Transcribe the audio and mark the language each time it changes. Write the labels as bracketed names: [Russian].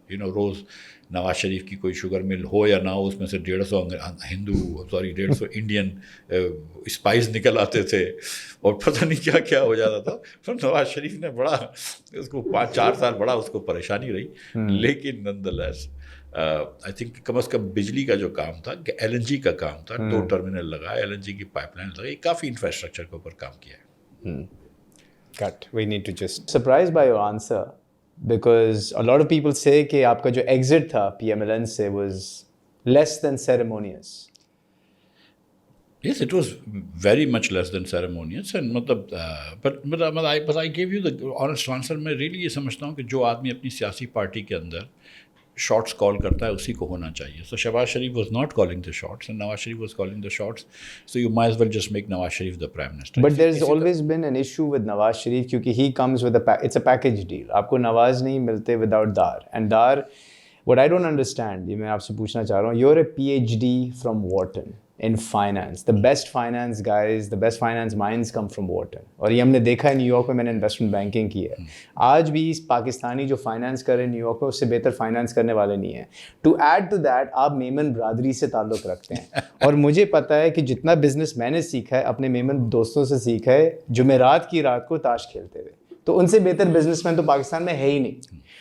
[Urdu] روز نواز شریف کی کوئی sugar mill ہو یا نہ ہو, اس میں سے 150 انڈین اسپائس نکل آتے تھے, اور پتہ نہیں کیا کیا ہو جاتا تھا. پھر نواز شریف نے بڑا اس کو 5-4 سال بڑا اس کو پریشانی رہی. لیکن [English] none the less I think [Urdu] کم از کم بجلی کا جو کام تھا, کہ LNG کا کام تھا, 2 ٹرمینل لگائے, LNG کی پائپ لائن لگائی, کافی انفراسٹرکچر کے اوپر کام کیا ہے. [English] Cut. We need to just surprised by your answer, because a lot of people say [Urdu] کہ آپ کا جو [English] exit تھا PMLN سے was less than ceremonious. Yes, it was very much less than ceremonious, and but I gave you the honest answer. [Urdu] میں really یہ سمجھتا ہوں کہ جو آدمی اپنی سیاسی پارٹی کے اندر شارٹس کال کرتا ہے اسی کو ہونا چاہیے. [English] So Shahbaz Sharif was not calling the shots and Nawaz Sharif was calling the shots. So you might as well just make Nawaz Sharif the Prime Minister. But there's always been an issue with Nawaz Sharif کیونکہ he comes with it's a package deal. [Urdu] آپ کو نواز نہیں ملتے without دار. [English] And دار, what I don't understand, [Urdu] یہ میں آپ سے پوچھنا چاہ رہا ہوں, [English] you're a PhD from Wharton in finance. The best finance guys, the best finance minds come from Wharton. [Urdu] اور یہ ہم نے دیکھا ہے, نیو یارک میں میں نے انویسٹمنٹ بینکنگ کی ہے. آج بھی پاکستانی جو فائنانس کر رہے ہیں نیو یارک میں, اس سے بہتر فائنانس کرنے والے نہیں ہیں. [English] to add to that, [Urdu] آپ میمن برادری سے تعلق رکھتے ہیں, اور مجھے پتا ہے کہ جتنا بزنس میں نے سیکھا ہے اپنے میمن دوستوں سے سیکھا ہے, جمعرات کی رات کو تاش کھیلتے ہوئے, تو ان سے بہتر بزنس مین تو پاکستان میں ہے ہی نہیں.